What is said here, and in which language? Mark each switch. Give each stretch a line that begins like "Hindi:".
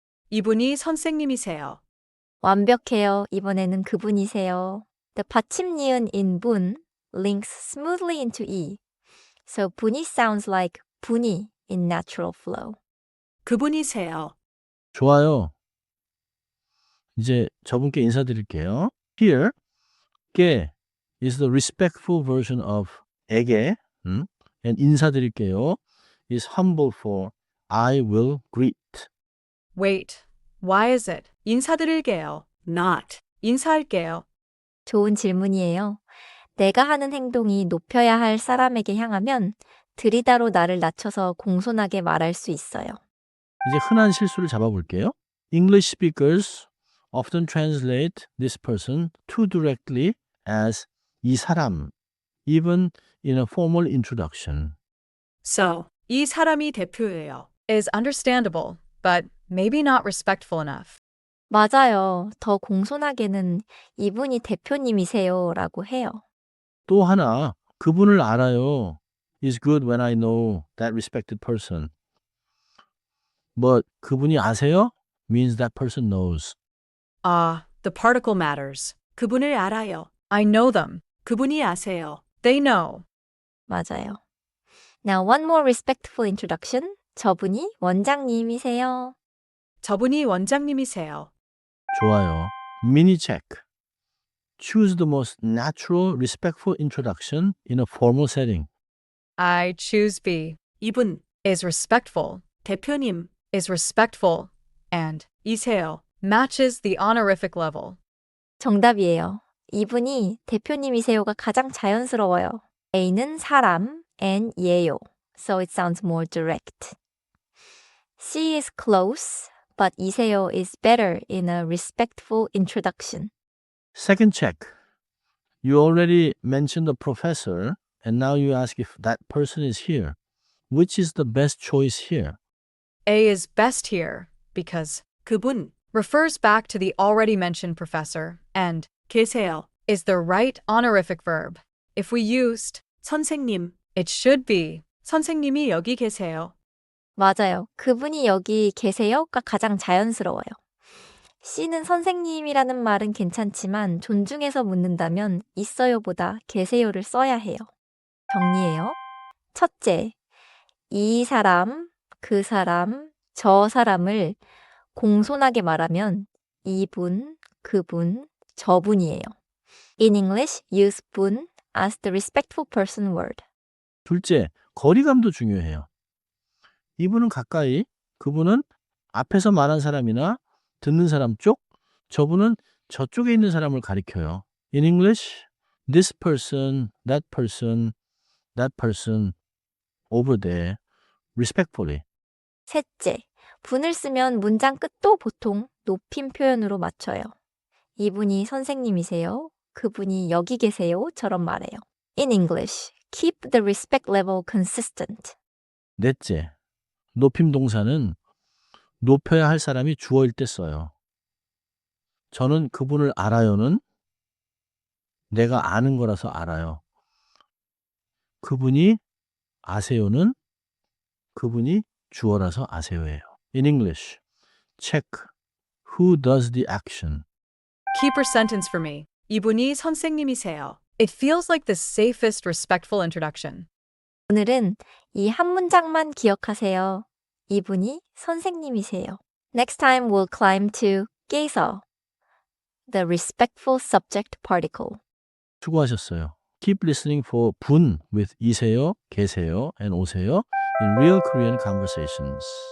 Korean: 이분이 선생님이세요. 완벽해요. 이번에는 그분이세요.
English: The 받침 니은 in 분 links smoothly into e. So 분이 sounds like 분이 in natural flow.
Korean: 그분이세요. 좋아요. 이제 저분께 인사드릴게요.
English: Here, 게 is the respectful version of 에게, and 인사드릴게요 is humble for I will greet. Wait, why is it? 인사드릴게요. Not. 인사할게요.
Korean: 좋은 질문이에요. 내가 하는 행동이 높여야 할 사람에게 향하면 들이다로 나를 낮춰서 공손하게 말할 수 있어요. 이제 흔한 실수를 잡아볼게요.
English: English speakers often translate this person too directly as 이 사람, even in a formal introduction. So,
Korean: 이 사람이 대표예요.
English: Is understandable, but maybe not respectful enough.
Korean: 맞아요. 더 공손하게는 이분이 대표님이세요 라고 해요. 또 하나, 그분을 알아요
English: is good when I know that respected person. But 그분이 아세요 means that person knows. The particle matters.
Korean: 그분을 알아요.
English: I know them.
Korean: 그분이 아세요.
English: They know.
Korean: 맞아요.
English: Now one more respectful introduction.
Korean: 저분이 원장님이세요. 저분이 원장님이세요. 좋아요.
English: Mini check. Choose the most natural, respectful introduction in a formal setting. I choose B. 이분 is respectful. 대표님 is respectful. And 이세요 matches the honorific level.
Korean: 정답이에요. 이분이 대표님이세요가 가장 자연스러워요. A는 사람,
English: and
Korean: 예요.
English: So it sounds more direct. C is close, but 이세요 is better in a respectful introduction. Second check. You already mentioned the professor, and now you ask if that person is here. Which is the best choice here? A is best here because 그분 refers back to the already mentioned professor and 계세요 is the right honorific verb. If we used 선생님, it should be
Korean: 선생님이 여기 계세요. 맞아요. 그분이 여기 계세요가 가장 자연스러워요. C는 선생님이라는 말은 괜찮지만 존중해서 묻는다면 있어요보다 계세요를 써야 해요. 정리해요. 첫째, 이 사람, 그 사람, 저 사람을 공손하게 말하면 이분, 그분, 저분이에요.
English: In English, use 분 as the respectful person word.
Korean: 둘째, 거리감도 중요해요. 이분은 가까이, 그분은 앞에서 말한 사람이나 듣는 사람 쪽, 저분은 저쪽에 있는 사람을 가리켜요.
English: In English, this person, that person, that person, over there, respectfully.
Korean: 셋째, 분을 쓰면 문장 끝도 보통 높임 표현으로 맞춰요. 이분이 선생님이세요. 그분이 여기 계세요처럼 말해요.
English: In English, keep the respect level consistent.
Korean: 넷째, 높임 동사는 높여야 할 사람이 주어일 때 써요. 저는 그분을 알아요는 내가 아는 거라서 알아요. 그분이 아세요는 그분이 주어라서 아세요예요.
English: In English, check who does the action. Keep her sentence for me.
Korean: 이분이 선생님이세요.
English: It feels like the safest respectful introduction.
Korean: 오늘은 이 한 문장만 기억하세요. 이분이 선생님이세요.
English: Next time we'll climb to 계서, the respectful subject particle.
Korean: 수고하셨어요.
English: Keep listening for 분 with 이세요, 계세요, and 오세요 in real Korean conversations.